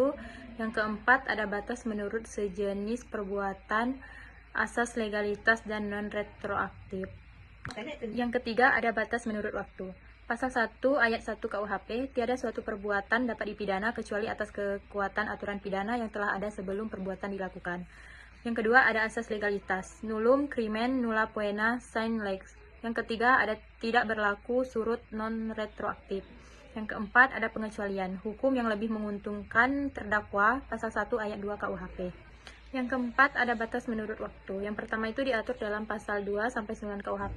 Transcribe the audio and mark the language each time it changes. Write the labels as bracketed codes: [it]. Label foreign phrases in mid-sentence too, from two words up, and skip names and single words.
[id] Yang keempat ada batas menurut sejenis perbuatan, asas legalitas dan non-retroaktif. Yang ketiga ada batas menurut waktu. Pasal 1 ayat 1 KUHP, tiada suatu perbuatan dapat dipidana kecuali atas kekuatan aturan pidana yang telah ada sebelum perbuatan dilakukan. Yang kedua ada asas legalitas, [la] nullum crimen nulla poena sine lex. [id] Yang ketiga ada tidak berlaku surut non retroaktif. Yang keempat ada pengecualian, hukum yang lebih menguntungkan terdakwa, pasal 1 ayat 2 KUHP. Yang keempat ada batas menurut waktu. Yang pertama itu diatur dalam pasal 2 sampai 9 KUHP.